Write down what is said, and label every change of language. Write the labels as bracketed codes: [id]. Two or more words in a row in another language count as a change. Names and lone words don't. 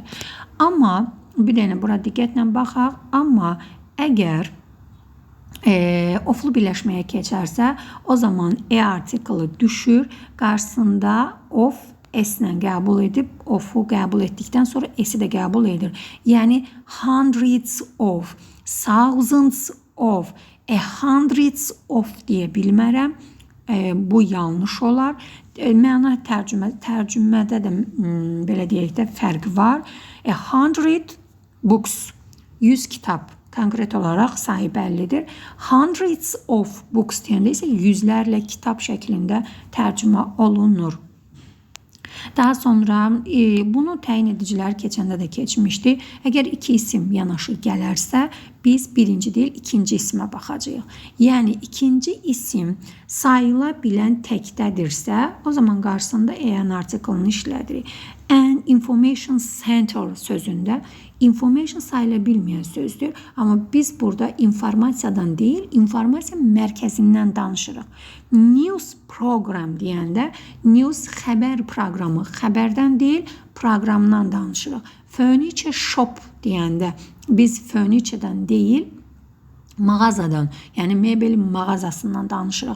[az] Amma bir dənə bura diqqətlə baxaq, amma əgər oflu birləşməyə keçərsə, o zaman artiklı düşür, qarşısında of s-lə qəbul edib, of-u qəbul etdikdən sonra s-i də qəbul edir. Yəni, [en] hundreds of, thousands of, hundreds of [az] deyə bilmərəm. Bu yanlış olar. Məna tərcümədə də belə deyək də fərq var. 100 books, 100 kitab. Konkret olaraq sayı bəllidir. [en] Hundreds of books [az] deyəndə isə yüzlərlə kitab şəklində tərcümə olunur. Daha sonra bunu təyin edicilər keçəndə də keçmişdi. Əgər iki isim yanaşı gələrsə, biz birinci deyil, ikinci isimə baxacağıq. Yəni, ikinci isim sayıla bilən təkdədirsə, o zaman qarşısında an artiklını işlədirik. [en] An information center [az] sözündə information sayıla bilməyən sözdür. Amma biz burada informasiyadan deyil, informasiya mərkəzindən danışırıq. [en] News program [az] deyəndə news xəbər proqramı, xəbərdən deyil, proqramdan danışırıq. [en] Furniture shop [az] deyəndə biz furniture'dan deyil, mağazadan, yəni mebelin mağazasından danışırıq.